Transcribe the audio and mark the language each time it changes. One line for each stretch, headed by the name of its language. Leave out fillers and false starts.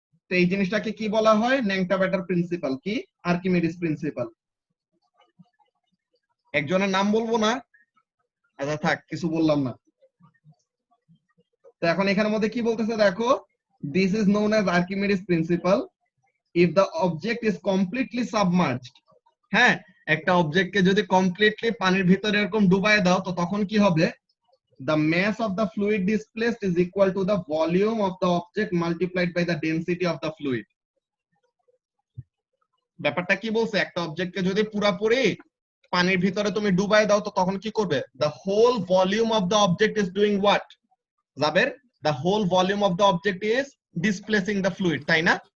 Bangla: তো এই জিনিসটাকে কি বলা হয়, ন্যাংটা ব্যাটার প্রিন্সিপাল, কি আর্কিমিডিস প্রিন্সিপাল। একজনের নাম বলবো না, আচ্ছা থাক, কিছু বললাম না। তো এখন এখানের মধ্যে কি বলতেছে দেখো,
English: This is known as Archimedes principle if the object is completely submerged.
Bangla: হ্যাঁ, একটা অবজেক্টকে যদি কমপ্লিটলি পানির ভিতরে এরকম ডুবায় দাও তো তখন কি হবে,
English: the mass of the fluid displaced is equal to the volume of the object multiplied by the density of the fluid।
Bangla: ব্যাপারটা কি বলছে, একটা অবজেক্টকে যদি পুরোপুরি পানির ভিতরে তুমি ডুবাই দাও তো তখন কি করবে,
English: the whole volume of the object is doing what, জাবের, the whole volume of the object is displacing the fluid,
Bangla: তাই না?